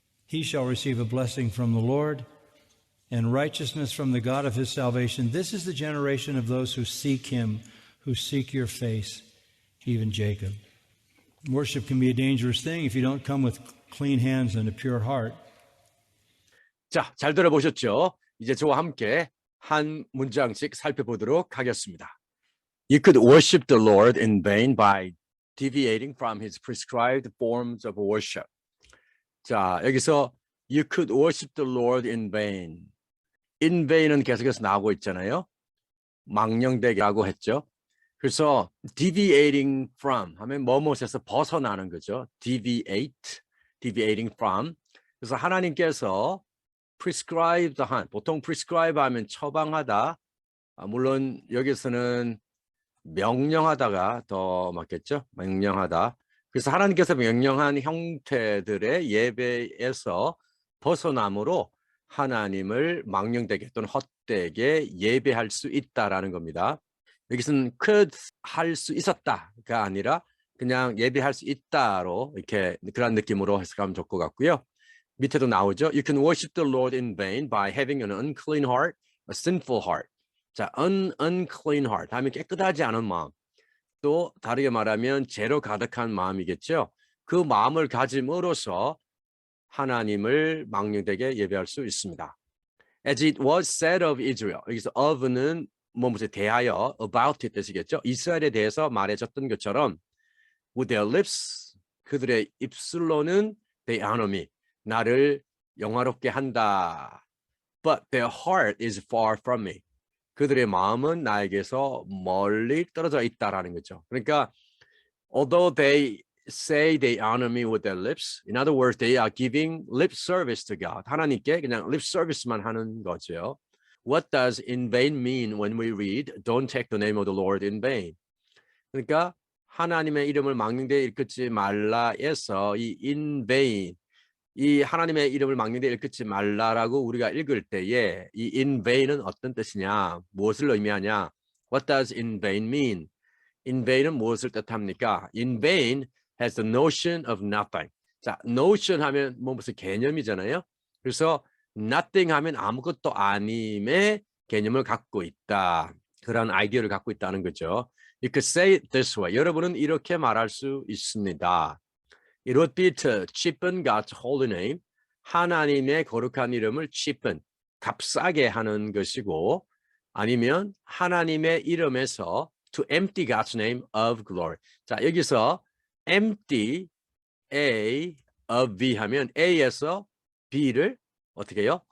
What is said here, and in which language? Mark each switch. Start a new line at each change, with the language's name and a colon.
English: He shall receive a blessing from the Lord and righteousness from the God of his salvation. This is the generation of those who seek Him, who seek your face, even Jacob. Worship can be a dangerous thing if you don't come with clean hands and a pure heart.
Korean: 자, 잘 들어보셨죠? 이제 저와 함께 한 문장씩 살펴보도록 하겠습니다.
English: You could worship the Lord in vain by deviating from His prescribed forms of worship.
Korean: 자, 여기서
English: You could worship the Lord in vain.
Korean: In vain은 계속해서 나오고 있잖아요. 망령되게라고 했죠. 그래서
English: deviating from
Korean: 하면 뭐뭇에서 벗어나는 거죠.
English: deviating from.
Korean: 그래서 하나님께서 prescribed 한, 보통 prescribe 하면 처방하다. 물론 여기서는 명령하다가 더 맞겠죠? 명령하다. 그래서 하나님께서 명령한 형태들의 예배에서 벗어남으로 하나님을 망령되게 또는 헛되게 예배할 수 있다라는 겁니다. 여기서는 could 할 수 있었다가 아니라 그냥 예배할 수 있다로 이렇게 그런 느낌으로 해석하면 좋을 것 같고요. 밑에도 나오죠.
English: You can worship the Lord in vain by having an unclean heart, a sinful heart.
Korean: 자,
English: unclean heart
Korean: 하면 깨끗하지 않은 마음. 또 다르게 말하면 죄로 가득한 마음이겠죠. 그 마음을 가짐으로써 하나님을 망령되게 예배할 수 있습니다.
English: As it was said of Israel.
Korean: 여기서 of는 무엇에 대하여
English: about it
Korean: 뜻이겠죠. 이스라엘에 대해서 말해졌던 것처럼
English: with their lips
Korean: 그들의 입술로는
English: they honor me
Korean: 나를 영화롭게 한다.
English: But their heart is far from me.
Korean: 그들의 마음은 나에게서 멀리 떨어져 있다라는 거죠. 그러니까
English: although they say they honor me with their lips, in other words, they are giving lip service to God.
Korean: 하나님께 그냥 lip service만 하는 거죠.
English: What does in vain mean when we read, don't take the name of the Lord in vain?
Korean: 그러니까 하나님의 이름을 망령되이 일컫지 말라에서 이 in vain, 이 하나님의 이름을 망령되이 일컫지 말라라고 우리가 읽을 때에 이 in vain은 어떤 뜻이냐, 무엇을 의미하냐?
English: What does in vain mean?
Korean: In vain은 무엇을 뜻합니까?
English: In vain has the notion of nothing.
Korean: 자, notion 하면 무슨 개념이잖아요. 그래서 nothing 하면 아무것도 아님의 개념을 갖고 있다. 그런 아이디어를 갖고 있다는 거죠.
English: You could say it this way.
Korean: 여러분은 이렇게 말할 수 있습니다.
English: It would be to cheapen God's holy name.
Korean: 하나님의 거룩한 이름을 cheapen, 값싸게 하는 것이고 아니면 하나님의 이름에서
English: to empty God's name of glory.
Korean: 자, 여기서
English: empty A of B
Korean: 하면 A에서 B를 어떻게 해요?